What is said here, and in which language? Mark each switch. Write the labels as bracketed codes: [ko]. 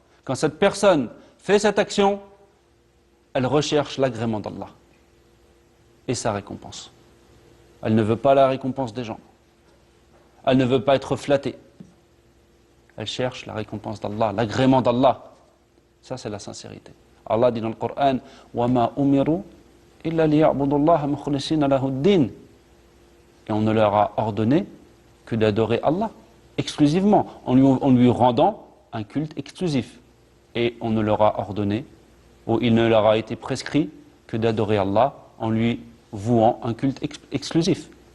[fr] Quand cette personne fait cette action, elle recherche l'agrément d'Allah et sa récompense. Elle ne veut pas la récompense des gens. Elle ne veut pas être flattée. Elle cherche la récompense d'Allah, l'agrément d'Allah. Ça, c'est la sincérité. Allah dit dans le Coran [ar] وَمَا أُمِرُوا إِلَّا لِيَعْبُدُوا اللَّهَ مُخْلِصِينَ لَهُ الدِّينَ. [fr] Et on ne leur a ordonné que d'adorer Allah exclusivement, en lui rendant un culte exclusif. Et on ne leur a ordonné, ou il ne leur a été prescrit que d'adorer Allah en lui vouant un culte exclusif.